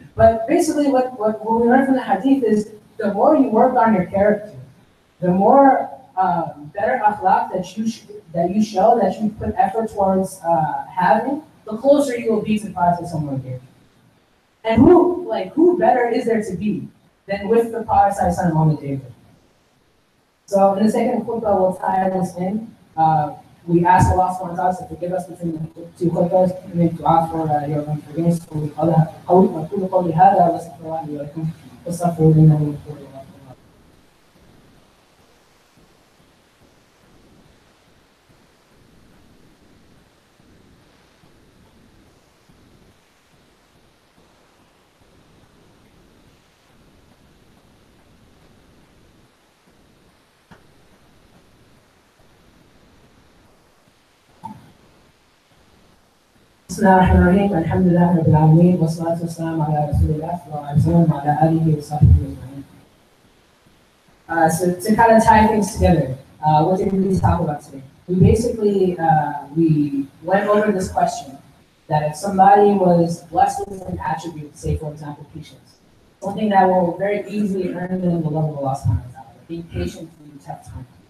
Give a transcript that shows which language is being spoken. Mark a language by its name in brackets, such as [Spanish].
[English] But basically what we learn from the hadith is the more you work on your character, the more better akhlaq that you show, that you put effort towards having, the closer you will be to the Prophet someone here. And who better is there to be than with the Prophet on the day? So in the second khutbah, we'll tie this in. We ask Allah subhanahu wa ta'ala to forgive us between the two khutbahs, and then dua for your forgiveness. [Arabic] أقول قولي هذا وأستغفر الله لي ولكم واستغفروه إنه هو الغفور الرحيم. بسم الله الرحمن الرحيم الحمد لله رب العالمين والصلاة والسلام على رسول الله وعلى آله وصحبه أجمعين. [English] So to kind of tie things together, what did we talk about today? We basically we went over this question that if somebody was blessed with an attribute, say for example patience, something that will very easily earn them the love of Allah subhanahu wa ta'ala, being patient through tough times.